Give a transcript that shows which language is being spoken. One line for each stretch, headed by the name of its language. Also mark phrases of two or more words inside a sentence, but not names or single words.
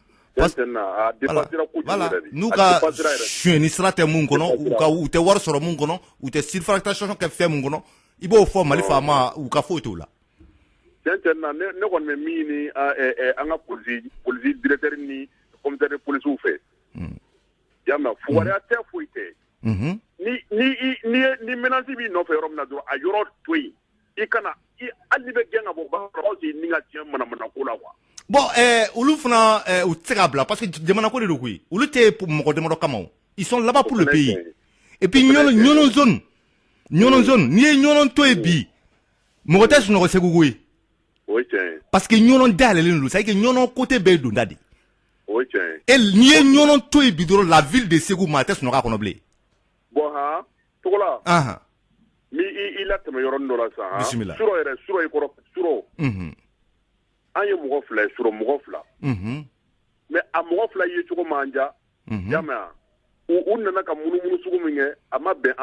Bambara: Voilà, nous ka sueni sira tɛ mun kɔnɔ u tɛ wari sɔrɔ mun kɔnɔ u tɛ surfacturation kɛ fɛn mun kɔnɔ i b'o fɔ Mali faama u ka foyi t'o la. Tiɲɛ na ne kɔni bɛ min ɲini an ka polisi directeur ni
French: commissaire de police
Bambara: fɛ y'a mɛn fugariya tɛ foyi tɛ ni menace b'i nɔfɛ yɔrɔ min na dɔrɔn a yɔrɔ to yen i kana hali ni bɛ gɛn ka bɔ baarayɔrɔ si ni ka tiɲɛ manamana ko la quoi. Bon olu fana u tɛ se k'a bila
French: parce que
Bambara: jamana ko de don koyi olu tɛ mɔgɔ damadɔ kama o
French: ils sont là-bas pour le pays et puis
Bambara: Nioro zone n'i ye Nioro to yen bi mɔgɔ tɛ sunɔgɔ Segu koyi.
French: Parce que
Bambara: Nioro dayɛlɛlen don
French: c'est à dire que
Bambara: Nioro côté bɛɛ ye donda de et n'i ye Nioro to yen bi dɔrɔn
French: la ville de Segu
Bambara: maa tɛ sunɔgɔ a kɔnɔ bilen. Bon Togola ni i latɛmɛ yɔrɔnin dɔ la sisan bisimila Suro yɛrɛ Suro i kɔrɔ Suro an ye mɔgɔ fila ye Suro mɔgɔ fila mais a mɔgɔ fila ye cogo man ja y'a mɛn u nana ka munumunu sugu min kɛ a ma bɛn an